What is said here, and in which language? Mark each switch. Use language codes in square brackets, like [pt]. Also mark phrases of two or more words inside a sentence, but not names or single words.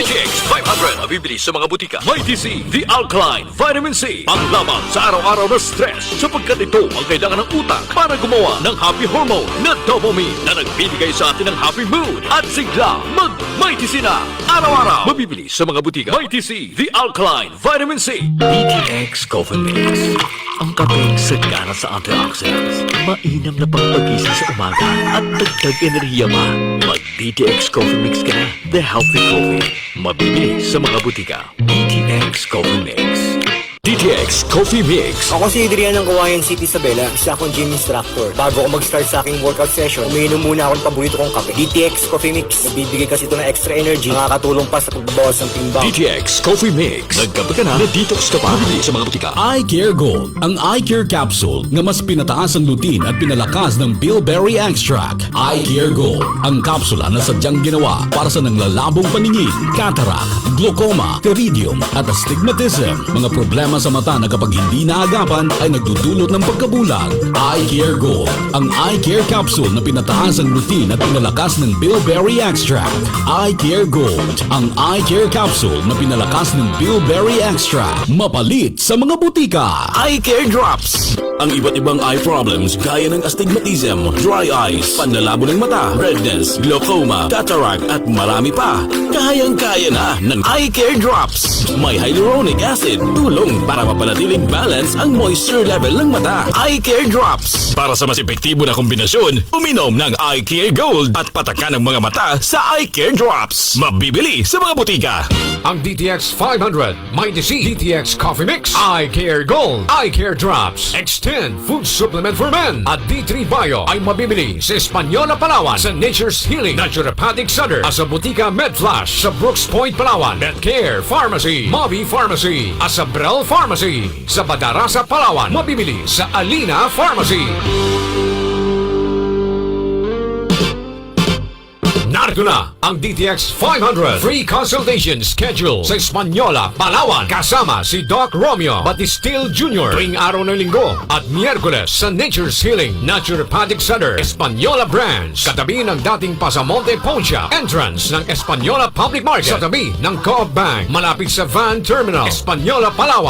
[tl] DTX 500 mabibili sa mga butika. May TC, The Alkaline Vitamin C. Panglaban sa araw-araw na stress sapagkat ito ang kailangan ng utak para gumawa ng [en] happy hormone [tl] na dopamine na nagbibigay sa atin ng [en] happy mood [tl] at sigla May TC na araw-araw. Mabibili sa mga butika. May TC, The Alkaline Vitamin C. DTX Coffee Mix. Ang kapeng sagana sa antioxidants. Mainam na pagpagising sa umaga at dagdag enerhiya pa. Mag DTX Coffee Mix ka na. [en] The Healthy Coffee. [tl] Mabibili sa mga butika. DTX Coffee Mix. DTX Coffee Mix. Ako si Adrian ng Kawayan City, Isabela. Isa akong gym instructor. Bago ako mag-start sa aking [en] workout session, [tl] umiinom muna ako ng paborito kong kape. DTX Coffee Mix. Nagbibigay kasi ito ng [en] extra energy. [tl] Nakakatulong pa sa pagbabawas ng timbang. DTX Coffee Mix. Nagkape ka na, na-detox ka pa. Mabibili sa mga butika. Eye Care Gold, ang [en] Eye Care Capsule [tl] nga mas pinataas ang lutin at pinalakas ng [en] bilberry extract. [tl] Eye Care Gold, ang kapsula na sadyang ginawa para sa nanglalabong paningin, cataract, glaucoma, pterygium at astigmatism. Mga problema sa mata na kapag hindi naagapan ay nagdudulot ng pagkabulag. Eye Care Gold, ang [en] Eye Care Capsule [tl] na pinataas ang lutin at pinalakas ng [en] bilberry extract. [tl] Eye Care Gold, ang [en] Eye Care Capsule [tl] na pinalakas ng [en] bilberry extract. [tl] Mapalit sa mga butika. Eye Care Drops. Ang iba't ibang [en] eye problems [tl] gaya ng astigmatism, [en] dry eyes, [tl] panlalabo ng mata, redness, glaucoma, cataract at marami pa. Kayang-kaya na ng Eye Care Drops. May [en] hyaluronic acid, [tl] tulong para mapanatiling balance ang [en] moisture level [tl] ng mata. Eye Care Drops. Para sa mas epektibo na kombinasyon, uminom ng Eye Care Gold at patakan ng mga mata sa Eye Care Drops. Mabibili sa mga butika. Ang DTX 500, may DC, DTX Coffee Mix, Eye Care Gold, Eye Care Drops, Extend Food Supplement for Men at D3 Bio ay mabibili sa Española, Palawan, sa Nature's Healing, Naturopathic Center, at sa Butika MedFlash sa Brooks Point, Palawan, Medcare Pharmacy, Mobi Pharmacy, at sa Brel Pharmacy, sa Badarasa, Palawan, mabibili sa Alina Pharmacy. Narito na ang DTX 500 [en] free consultation schedule [tl] sa Española, Palawan, kasama si Doc Romeo Batistil Jr. tuwing araw ng Linggo at Miyerkules sa Nature's Healing Naturopathic Center, Española Branch, katabi ng dating Pasamonte Poncha, entrance ng Española Public Market, sa tabi ng Co-op Bank, malapit sa Van Terminal, Española, Palawan.